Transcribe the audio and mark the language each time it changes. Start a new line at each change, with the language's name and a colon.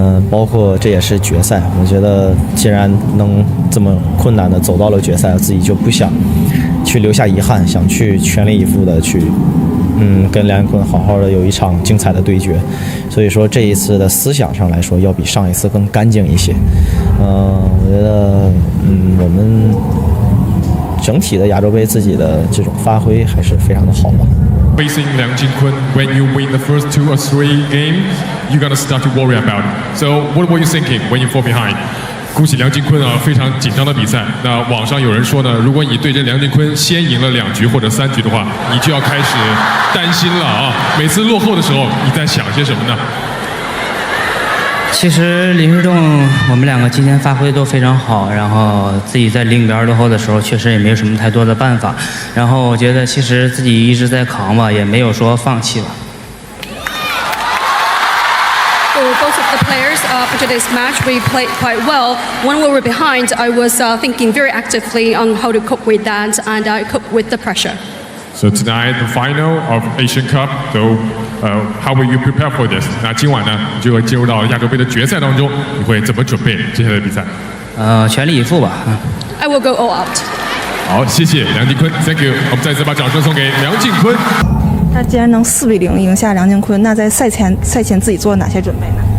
Chinese: 包括这也是决赛，我觉得既然能这么困难的走到了决赛，自己就不想去留下遗憾，想去全力以赴的去跟梁靖昆好好的有一场精彩的对决。所以说这一次的思想上来说，要比上一次更干净一些。我觉得我们整体的亚洲杯自己的这种发挥还是非常的好吧。
English: Facing Liang Jingkun, when you win the first 2 or 3 games, you're gonna start to worry about it. So what were you thinking when you fall behind?
Chinese: 恭喜梁靖昆啊，非常紧张的比赛。那网上有人说呢，如果你对阵梁靖昆先赢了2局或者3局的话，你就要开始担心了啊。每次落后的时候，你在想些什么呢？其实林世仲我们2个今天发挥都非常好，然后自己在0比2落后的时候，确实也没有什么太多的办法。然后我觉得其实自己一直在扛吧，也没有说放弃吧。
English: For both of the players for today's match, we played quite well. When we were behind, I was thinking very actively on how to cope with that, and I cope with the pressure. So tonight, the final of Asian Cup. So, how will you prepare for this?
Chinese: 那今晚呢，你就会进入到亚洲杯的决赛当中，你会怎么准备接下来的比赛？全力以赴吧。
English: I will go all out.
Chinese: 好，谢谢梁靖昆 ，
English: Thank you。
Chinese: 我们再次把掌声送给梁靖昆。那既然能4比0赢下梁靖昆，那在赛前自己做了哪些准备呢？